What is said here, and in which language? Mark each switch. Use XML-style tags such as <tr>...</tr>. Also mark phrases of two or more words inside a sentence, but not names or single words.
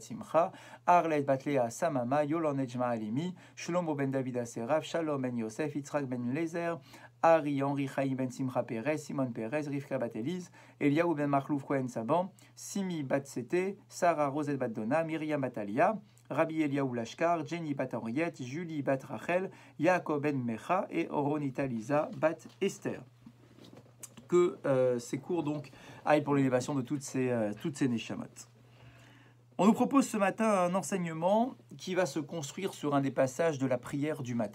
<fr>Simcha, Arlet bat Léa Samama, Yolon Ejma Alimi, Shlomo ben David Aserav, Shalom ben Yosef, Yitzhak ben Lezer, Ari, Henri, Chaim ben Simcha Perez, Simon Perez, Rivka bat Elise, Eliaou ben Marlouf Cohen Saban, Simi bat Sete, Sarah Rosette bat Donna, Myriam bat Alia, Rabbi Eliaou Lashkar, Jenny bat Henriette, Julie bat Rachel, Yaakov ben Mecha et Oronita Lisa bat Esther. Que ces cours donc aillent pour l'élévation de toutes ces neshamot. On nous propose ce matin un enseignement qui va se construire sur un des passages de la prière du matin.</fr>